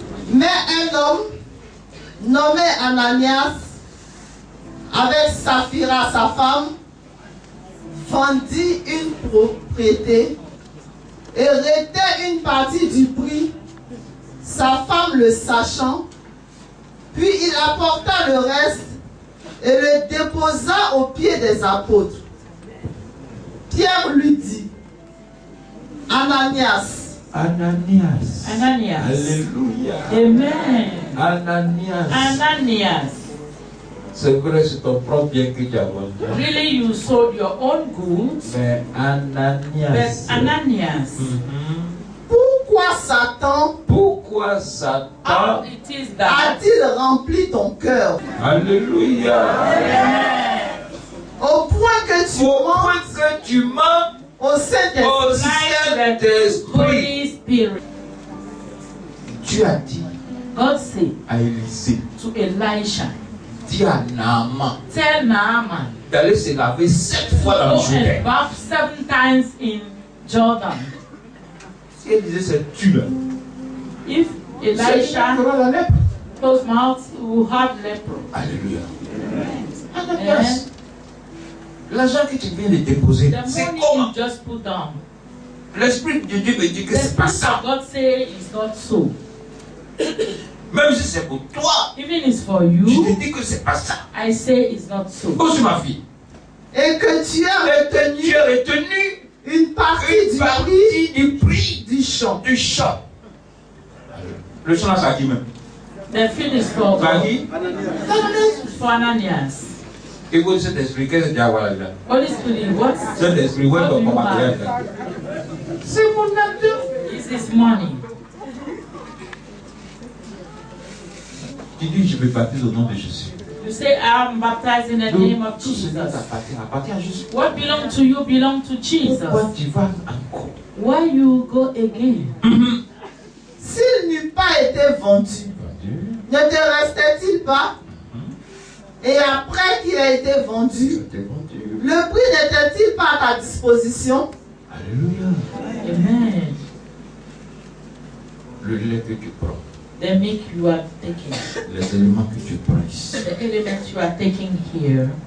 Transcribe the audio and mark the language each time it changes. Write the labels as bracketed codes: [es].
[fr] Mais un homme nommé Ananias, avec Saphira sa femme, vendit une propriété et retint une partie du prix, sa femme le sachant, puis il apporta le reste et le déposa aux pieds des apôtres. Pierre lui dit, Ananias, Ananias. Ananias. Alléluia. Amen. Ananias. Ananias. C'est vrai, c'est ton propre bien que tu as vendu. [en] Really, you sold your own goods, [fr] Mais Ananias. [en] but Ananias, [fr] pourquoi Satan Pourquoi [en] how [fr] Satan? [en] it is that [fr] a-t-il rempli ton cœur Alléluia. au point que tu Au mens point que tu mens au Saint-Esprit? au Saint-Esprit. [en] Holy Spirit, [fr] Dieu a dit [en] God said [fr] à Élisée, [en] to Elisha, [fr] dis à Naaman [en] tell Naaman, [fr] d'aller se laver 7 fois dans le [en] go [fr] Jourdain. [en] and bath 7 times in Jordan. [fr] Si Élisée s'est tué, [en] If [fr] c'est lui qui [en] Elisha [fr] aura la lèpre. [en] close mouth, he will have leper. [fr] Alléluia. Amen. Ananias, l'argent que tu viens de déposer, [en] The [fr] c'est [en] money [fr] comment? [en] you just put down. [fr] L'Esprit de Dieu me dit que [en] The [fr] c'est pas [en] Spirit of [fr] ça. [en] God say it's not so. [fr] Même si c'est pour toi, [en] Even it's for [fr] je te [en] you, [fr] dis que c'est pas ça. [en] I say it's not so. [fr] Oh, c'est ma fille. Et que tu as retenu Tu as retenu une partie une du prix partie du prix du champ. du champ. Le champ là, ça qui même. [en] The field is for [fr] Ça [en] God. [fr] qui? [en] It's for Ananias. [fr] Et vous, cet esprit, qu'est-ce que tu as à voir là? [en] Holy Spirit, what [fr] Cet esprit, où est ton matériel là? C'est mon argent. [en] is this money? [fr] Tu dis, je vais baptiser au nom de Jésus. [en] You say, I'm baptized in the name of [fr] Tout ce qui [en] Jesus. [fr] appartient à Jésus. [en] What belongs to you belongs to Jesus. [fr] Pourquoi tu vas encore? [en] Why you go again? [fr] S'il n'eut pas été vendu, ne te restait-il pas? Et après qu'il a été vendu, le prix n'était-il pas à ta disposition? Alléluia. Amen. Le lait que tu prends, [en] The milk you are taking, [fr] les éléments que tu prends ici, [en] the elements you are taking here,